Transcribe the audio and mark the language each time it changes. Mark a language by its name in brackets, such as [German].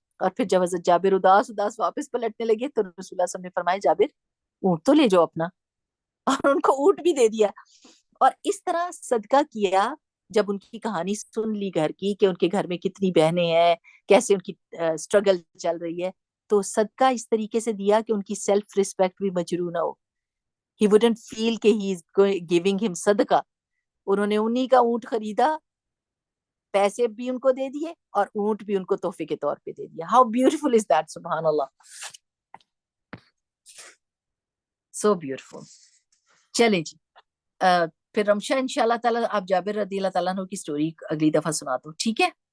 [Urdu] اور پھر جب حضرت جابر اداس اداس واپس پلٹنے لگے تو رسول اللہ صلی اللہ علیہ وسلم نے فرمایا جابر اونٹ تو لے جاؤ اپنا, اور ان کو اونٹ بھی دے دیا. اور اس طرح صدقہ کیا. جب ان کی کہانی سن لی گھر کی کہ ان کے گھر میں کتنی بہنیں ہیں, کیسے ان کی اسٹرگل چل رہی ہے, تو صدقہ اس طریقے سے دیا کہ ان کی سیلف ریسپیکٹ بھی مجروح نہ ہو. [English] He wouldn't feel [Urdu] کہ [English] he is giving him صدقہ. [Urdu] انہوں نے انہی کا اونٹ خریدا, پیسے بھی ان کو دے دیے اور اونٹ بھی ان کو تحفے کے طور پہ دے دیا. [English] How beautiful is that, سبحان اللہ, so beautiful. [Urdu] چلیں جی, پھر رمشا انشاءاللہ تعالیٰ آپ جابر رضی اللہ تعالیٰ عنہ کی سٹوری اگلی دفعہ سنا دو, ٹھیک ہے